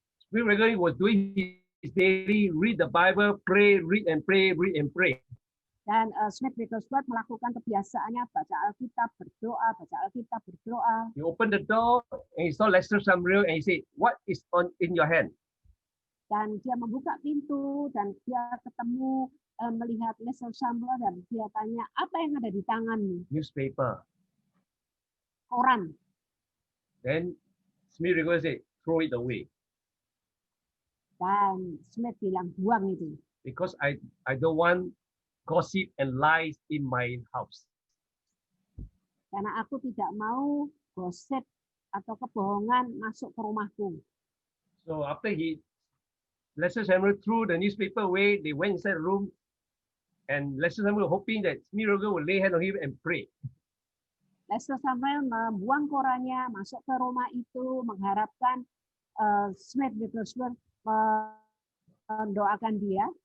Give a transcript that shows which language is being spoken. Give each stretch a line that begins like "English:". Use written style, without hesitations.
English: Smith Wigglesworth was doing his daily read the Bible, pray, read and pray, read and pray.
Indonesian: Dan Smith Wigglesworth melakukan kebiasaannya baca Alkitab, berdoa, baca Alkitab, berdoa.
English: He opened the door and he saw Lester Sumrall and he said, "What is in your hand?"
Indonesian: Dan dia membuka pintu dan dia ketemu melihat Lester Sumrall dan dia tanya, apa yang ada di tanganmu?
English: Newspaper.
Indonesian: Koran.
English: Then Smith Wigglesworth said, "Throw it away."
Indonesian: Dan Smith bilang, buang itu.
English: Because I don't want gossip and lies in my house.
Indonesian: Karena aku tidak mau gosip atau kebohongan masuk ke rumahku.
English: So after Lester Sumrall threw the newspaper away, they went inside the room, and Lester Sumrall hoping that Smith Wigglesworth would lay hand on him and pray.
Indonesian: Lester Sumrall membuang korannya, masuk ke rumah itu, mengharapkan Smith Wigglesworth mendoakan dia.